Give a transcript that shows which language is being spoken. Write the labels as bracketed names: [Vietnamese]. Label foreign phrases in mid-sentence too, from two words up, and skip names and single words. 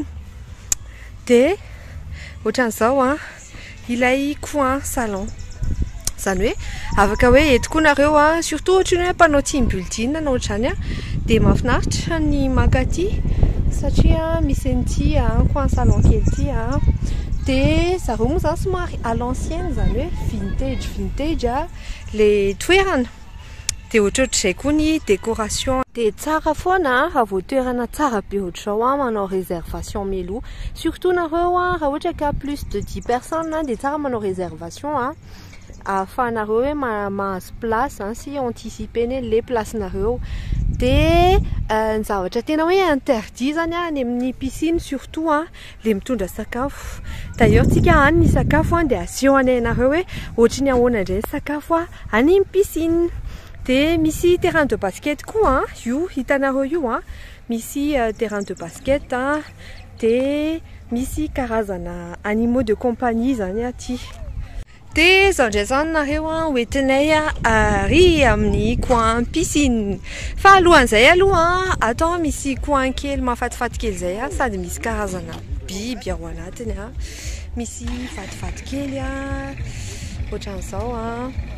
[Malagasy] Dia ohatran'izao a, ilay [French] coin salon. [Malagasy] Zany hoe afaka hoe eto koa nareo a, surtout ohatra hoe mpanao [English] team building [Malagasy] na ohatrany a, dia mahafinaritra ny maka aty. Satria misy an'ity [French] coin salon [Malagasy] kely ity a. Dia zareo moa zany somary [French] à l'ancienne, [Malagasy] zany hoe vintage a le toerana. Dia ohatrohatr'izay koa ny décoration. Dia tsara foana raha vao toerana tsara be ohatr'izao a, manao réservation melo. Surtout nareo a, raha ohatra ka [French] plus de 10 personnes [Malagasy] dia tsara manao réservation a. Ahafahanareo hoe mahazo place sy anticiper le place-nareo. Dia ny zavatra tena hoe interdit zany a, any amin'ny [French] piscine surtout [Malagasy] a, le mitondra sakafo. D'ailleurs tsika any ny sakafo dia aseho anareo hoe ohatrany ahoana indray sakafo any amin'ny piscine. Dia misy [French] terrain de basket [Malagasy] koa io, hitanareo io a. Misy [French] terrain de basket [Malagasy] a. Dia misy karazana [French] animaux de compagnie [Malagasy] zany aty. Dia izao indray zany nareo hoentinay ary amin'ny [French] coin piscine. [Malagasy] Fa alohan'izay aloha atao misy coin kely mahafatifaty kely zay a, sady misy karazana biby ao anatiny a. Misy fatifaty kely a, ohatran'izao a.